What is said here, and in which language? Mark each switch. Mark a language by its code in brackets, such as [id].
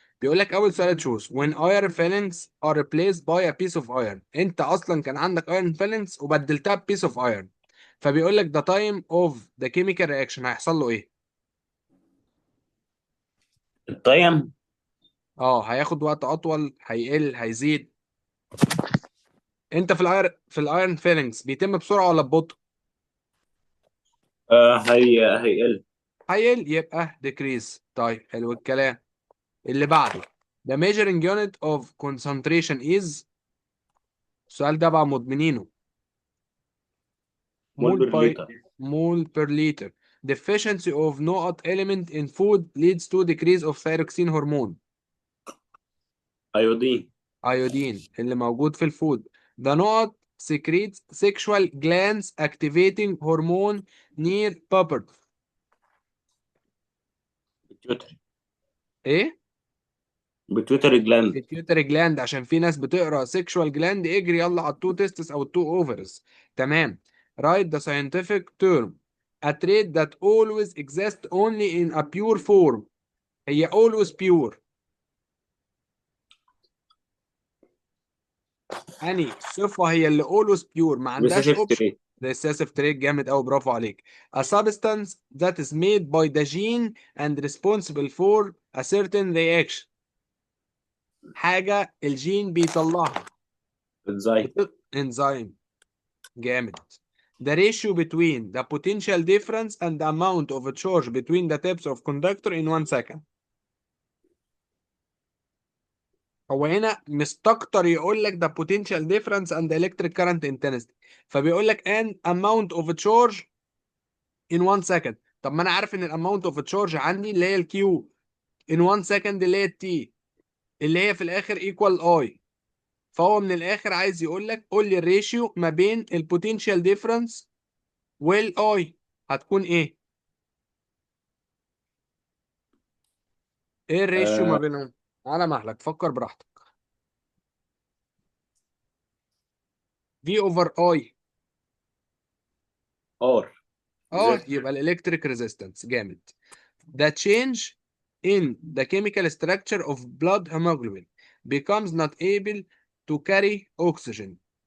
[ar] بيقول لك أول سؤال تشوز [en] when iron fillings are replaced by a piece of iron. [ar] أنت أصلا كان عندك [en] iron fillings [ar] وبدلتها ب [en] piece of iron، [ar] فبيقول لك [en] the time of the chemical reaction [ar] هيحصل له ايه؟ التايم. اه، هياخد وقت أطول، هيقل، هيزيد؟ انت في الايرون فيلينجز بيتم بسرعة ولا ببطء؟ هيقل. هيقل، يبقى decrease. طيب حلو الكلام. اللي بعده [en] the measuring unit of concentration is. [ar] السؤال ده بقى مدمنينه. [en] Mole mole per by liter. Mole per liter. Deficiency of NOT element in food leads to decrease of thyroxine hormone. Iodine. [ar] ايودين اللي موجود في الفود. [en] The NOT secretes sexual glands activating hormone near puberty. Pituitary. [ar] ايه؟ [en] Pituitary gland. [ar] بيتيوتري جلاند، عشان في ناس بتقرا سيكشوال جلاند اجري يلا على التو تيستس او التو اوفرز. تمام. [en] write the scientific term a trait that always exists only in a pure form. [ar] هي [en] always pure. [ar] اني صفة هي اللي [en] always pure [ar] ما عندهاش [en] Recessive option? Trait. recessive trait، [ar] جامد قوي، برافو عليك. [en] a substance that is made by the gene and responsible for a certain reaction. [ar] حاجة الجين بيطلعها. [en] Enzyme. [ar] انزيم. جامد. [en] The ratio between the potential difference and the amount of a charge between the tips of conductor in 1 second. [ar] هو هنا مستكتر يقول لك [en] the potential difference and the electric current intensity، [ar] فبيقول لك [en] an amount of a charge in 1 second. [ar] طب ما انا عارف ان الاماونت اوف تشارج عندي اللي هي الكيو [en] in 1 second [ar] اللي هي التي، اللي هي في الاخر equal I. فهو من الاخر عايز يقول لك قول لي الريشيو ما بين البوتنشال ديفرنس والاي، هتكون ايه؟ ايه الريشيو ما آه بينهم؟ على مهلك، فكر براحتك. [en] V over I. R. [ar] اه، [en] Resistor. [ar] يبقى الالكتريك ريزيستنس. جامد. [en] The change in the chemical structure of blood hemoglobin becomes not able to carry oxygen.